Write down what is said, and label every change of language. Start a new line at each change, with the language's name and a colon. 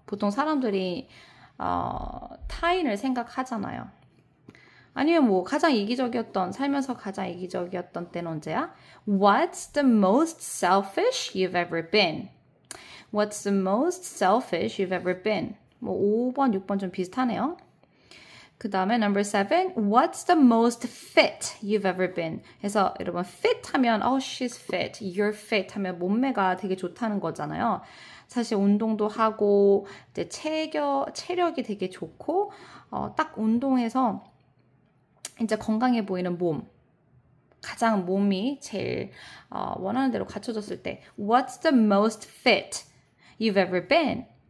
Korean: 보통 사람들이 타인을 생각하잖아요. 아니면 뭐 가장 이기적이었던 살면서 가장 이기적이었던 때는 언제야?
English: What's the most selfish you've ever been? What's the most selfish you've ever been?
Korean: 뭐 5번, 6번 좀 비슷하네요. 그 다음에
English: number 7, what's the most fit you've ever been?
Korean: 그래서 여러분 fit 하면
English: oh she's fit, you're fit
Korean: 하면 몸매가 되게 좋다는 거잖아요. 사실 운동도 하고 이제 체력이 되게 좋고 딱 운동해서 이제 건강해 보이는 몸. 가장 몸이 제일 원하는 대로 갖춰졌을 때
English: what's the most fit you've ever been?